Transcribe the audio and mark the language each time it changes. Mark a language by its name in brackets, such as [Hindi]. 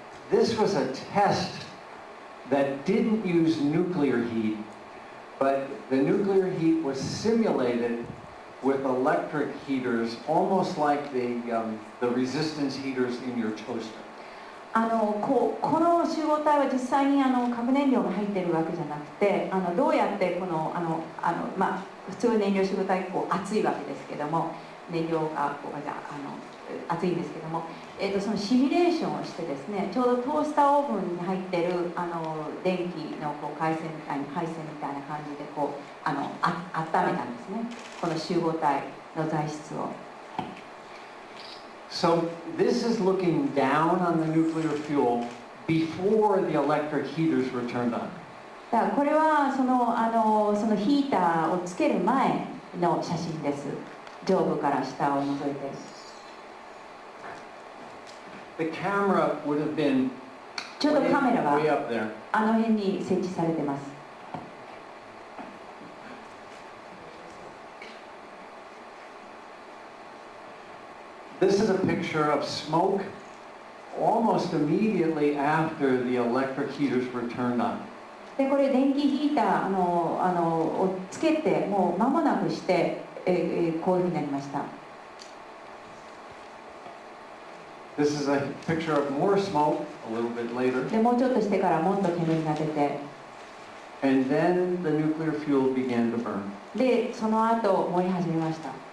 [English] This was a test that didn't use nuclear heat, but the nuclear heat was simulated with electric heaters, almost like the resistance heaters in your toaster. [Japanese] この集合体は実際に核燃料が入っているわけじゃなくて、どうやってこの普通燃料集合体熱いわけですけども、燃料が熱いんですけども、そのシミュレーションをしてですね、ちょうどトースターオーブンに入っている電気の配線みたいな感じで温めたんですね、この集合体の材質を。 [English] So this is looking down on the nuclear fuel before the electric heaters were turned on. [Japanese] だからこれはそのヒーターをつける前の写真です。上部から下を覗いて。 [English] The camera would have been [Japanese] ちょうどカメラが [English] way up there. [Japanese] 辺に設置されてます。 [English] This is a picture of smoke almost immediately after the electric heaters were turned on. [Japanese] でこれ電気ヒーターをつけてもう間もなくして、こういうふうになりました。 [English] This is a picture of more smoke a little bit later. [Japanese] でもうちょっとしてからもっと煙が出て、 [English] And then the nuclear fuel began to burn. [Japanese] でその後燃え始めました。